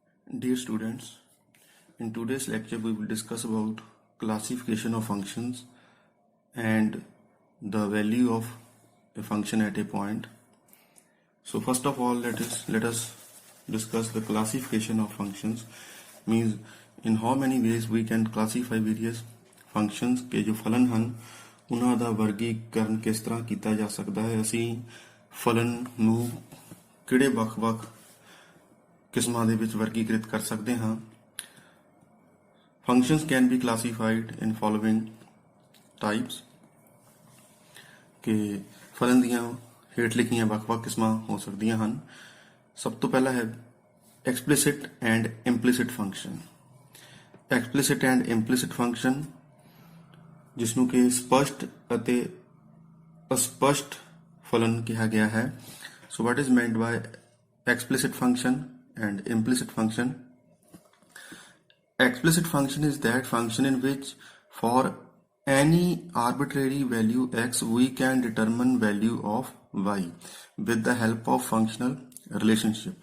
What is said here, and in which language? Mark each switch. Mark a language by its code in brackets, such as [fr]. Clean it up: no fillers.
[en] Dear students, in today's lecture we will discuss about classification of functions and the value of a function at a point. So first of all, let us discuss the classification of functions. Means in how many ways we can classify various functions [hi] के जो फलन [pa] ਹਨ ਉਹਨਾਂ ਦਾ ਵਰਗੀਕਰਨ ਕਿਸ ਤਰ੍ਹਾਂ ਕੀਤਾ ਜਾ ਸਕਦਾ ਹੈ। ਅਸੀਂ ਫਲਨ ਨੂੰ ਕਿਹੜੇ ਵੱਖ-ਵੱਖ ਕਿਸਮਾਂ ਦੇ ਵਿੱਚ ਵਰਗੀਕ੍ਰਿਤ ਕਰ ਸਕਦੇ ਹਾਂ। [en] Functions can be classified in following types [pa] ਕਿ ਫਲਨ ਦੀਆਂ ਹੇਠ ਲਿਖੀਆਂ ਵੱਖ-ਵੱਖ ਕਿਸਮਾਂ ਹੋ ਸਕਦੀਆਂ ਹਨ। ਸਭ ਤੋਂ ਪਹਿਲਾ ਹੈ [en] explicit and implicit function। explicit and implicit function [pa] ਜਿਸ ਨੂੰ ਕਿ ਸਪਸ਼ਟ ਅਤੇ ਅਸਪਸ਼ਟ ਫਲਨ ਕਿਹਾ ਗਿਆ ਹੈ। [en] So what is meant by explicit function and implicit function? Explicit function is that function in which for any arbitrary value x we can determine value of y with the help of functional relationship.